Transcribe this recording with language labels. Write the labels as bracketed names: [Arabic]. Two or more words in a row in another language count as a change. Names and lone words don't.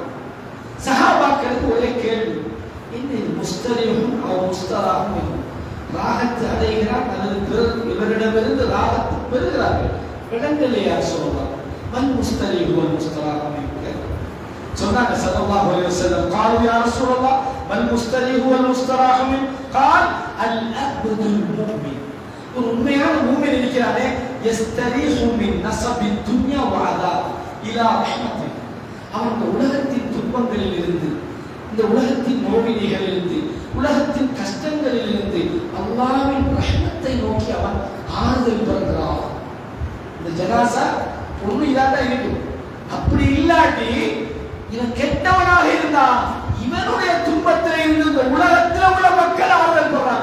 [Tamil] சஹாபாக்களுக்கு ஒரே கேள்வி, என்ன [Arabic] مستريح أو مستراح, [Tamil] ராகத்தை அடைகிறார் அல்லது இவரிடமிருந்து ராகத்தை பெறுகிறார்கள், இடங்கள்லையா சொல்லலாம். [Arabic] من مستريح والمستراح [Tamil] சொன்னாங்க [Arabic] صلى الله عليه وسلم. قالوا يا رسول الله ما المستريح والمستراح منه قال العبد المؤمن. [Tamil] ஒரு உண்மையான மூமின் இருக்கிறானே, [Arabic] يستريح من نصب الدنيا وعذاب الى رحمته, [Tamil] அவன் இந்த உலகத்தின் துன்பங்களில் இருந்து, இந்த உலகத்தின் நோவினைகளில் இருந்து, உலகத்தின் கஷ்டங்களில் இருந்து அல்லாஹ்வின் ரஹ்மத்தை நோக்கி அவன் ஆறுதல் பெறுகிறான். இந்த ஜனாசா ஒண்ணு இதான் இருக்கும். அப்படி இல்லாட்டி இவன் கெட்டவனாக இருந்தா இவனுடைய துன்பத்தில் இருந்து இந்த உலகத்தில் உள்ள மக்கள் ஆறுதல் போடுறாங்க.